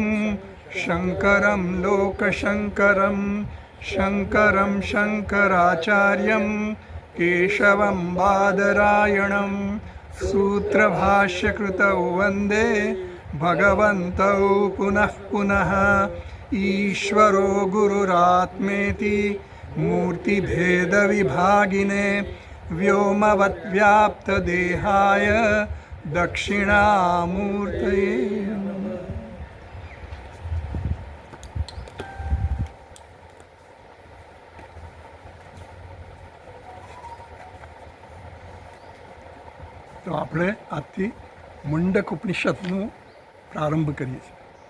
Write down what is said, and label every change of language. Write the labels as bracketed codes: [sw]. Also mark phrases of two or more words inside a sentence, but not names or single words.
[sa] शङ्करं लोकशङ्करं शङ्करं शङ्कराचार्यं केशवं बादरायणं सूत्रभाष्यकृतौ वन्दे भगवन्तौ पुनः पुनः ईश्वरो गुरुरात्मेति मूर्तिभेदविभागिने व्योमवद्व्याप्तदेहाय दक्षिणामूर्तये नमः। [gu] તો આપણે આજથી મુંડક ઉપનિષદનો પ્રારંભ કરીએ છીએ.